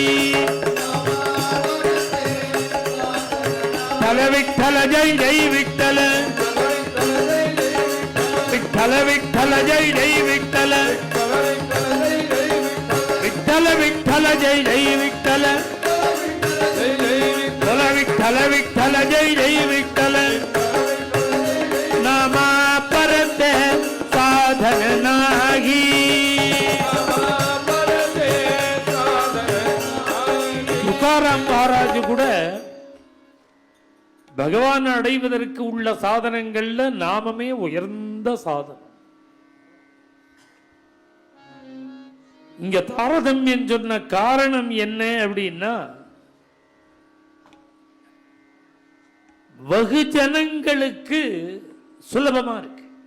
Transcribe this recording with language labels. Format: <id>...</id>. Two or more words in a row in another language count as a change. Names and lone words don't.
<mr>विठ्ठल जय जय विठ्ठल, विठ्ठल विठ्ठल जय जय विठ्ठल, विठ्ठल विठ्ठल जय जय विठ्ठल, विठ्ठल विठ्ठल जय जय विठ्ठल. नामा परते साधन नाही.</mr> <ta>துக்காராம் மகாராஜ் கூட பகவான் அடைவதற்கு உள்ள சாதனங்கள்ல நாமமே உயர்ந்த சாதனம். இங்க தாரதமியம் சொன்ன காரணம் என்ன அப்படின்னா, வெகுஜனங்களுக்கு சுலபமா இருக்கு.</ta>